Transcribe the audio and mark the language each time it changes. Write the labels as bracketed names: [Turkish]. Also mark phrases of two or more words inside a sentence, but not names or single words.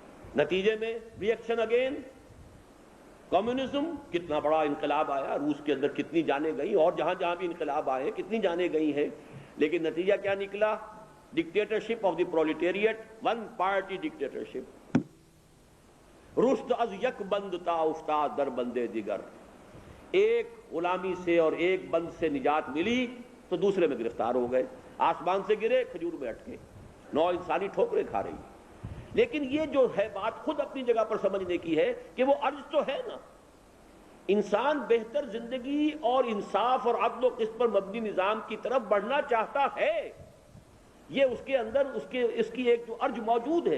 [Urdu] نتیجے میں [English] reaction against communism, [Urdu] کتنا بڑا انقلاب آیا، روس کے اندر کتنی جانیں گئی، اور جہاں جہاں بھی انقلاب آئے کتنی جانیں گئی ہیں، لیکن نتیجہ کیا نکلا؟ [English] dictatorship of the proletariat, one party dictatorship. [Persian] رشد از یک بند تا افتاد در بندے دیگر، [Urdu] ایک غلامی سے اور ایک بند سے نجات ملی تو دوسرے میں گرفتار ہو گئے، آسمان سے گرے کھجور میں اٹکے، نو انسانی ٹھوکریں کھا رہی ہے۔ لیکن یہ جو ہے بات خود اپنی جگہ پر سمجھنے کی ہے کہ وہ عرض تو ہے نا، انسان بہتر زندگی اور انصاف اور عدل و قسط پر مبنی نظام کی طرف بڑھنا چاہتا ہے، یہ اس کے اندر اس کی ایک جو ارج موجود ہے۔